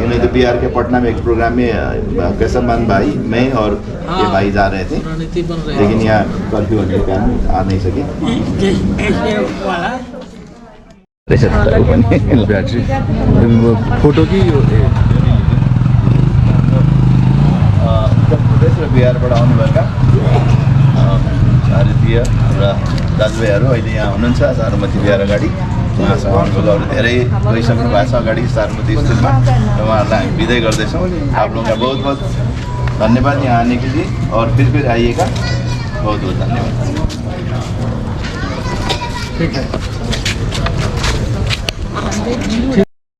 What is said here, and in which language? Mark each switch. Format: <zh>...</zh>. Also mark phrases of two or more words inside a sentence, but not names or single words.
<hi>नहीं तो बिहार के पटना में एक प्रोग्राम में केशवमान भाई, मैं और ये भाई जा रहे थे, लेकिन यहाँ कर्फ्यू होने के कारण आ नहीं सके। बैटरी फोटो की</hi> <ne>उत्तर प्रदेश र बिहारबाट आउनुभएका भारतीय र दाजुभाइहरू अहिले यहाँ हुनुहुन्छ चारुमती बिहार अगाडि। महासभाहरू धेरै गइसक्नु भएको छ अगाडि साबरमती स्कुलमा र उहाँहरूलाई हामी विदै गर्दैछौँ।</ne> <hi>आप लोगों का बहुत बहुत धन्यवाद यहाँ आने के लिए और फिर आइएगा। बहुत बहुत धन्यवाद। ठीक है।</hi>